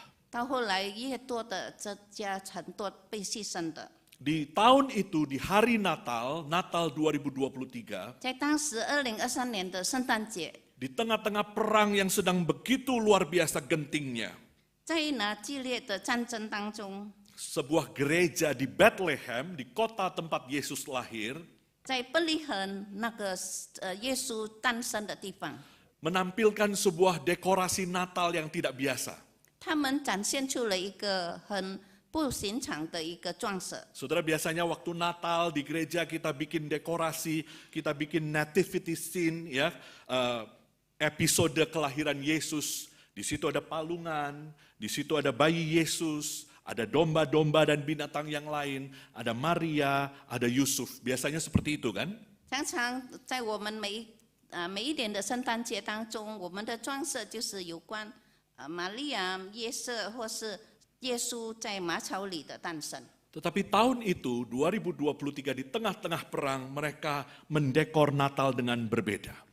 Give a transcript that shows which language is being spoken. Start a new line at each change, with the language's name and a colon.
Chinese: 到后来越多的增加很多被牺牲的。
Indonesian: Di tahun itu, di hari Natal 2023,
Chinese: 在当时2023年的圣诞节，
Indonesian: di tengah-tengah perang yang sedang begitu luar biasa gentingnya,
Chinese: 在那激烈的战争当中，
Indonesian: sebuah gereja di Bethlehem, di kota tempat Yesus lahir,
Chinese: 在伯利恒那个耶稣诞生的地方，
Indonesian: menampilkan sebuah dekorasi Natal yang tidak biasa.
Chinese: 他们展现出了一个很不寻常的一个装饰。
Indonesian: Saudara, biasanya waktu Natal di gereja kita bikin dekorasi, kita bikin nativity scene, ya, episode kelahiran Yesus. Di situ ada palungan, di situ ada bayi Yesus, ada domba-domba dan binatang yang lain, ada Maria, ada Yusuf. Biasanya seperti itu kan?
Chinese: 常常在我们每一年的圣诞节当中，我们的装饰就是有关玛利亚、约瑟或是耶稣在马槽里的诞生。
Indonesian: Tetapi tahun itu, 2023 di tengah-tengah perang, mereka mendekor Natal dengan berbeda.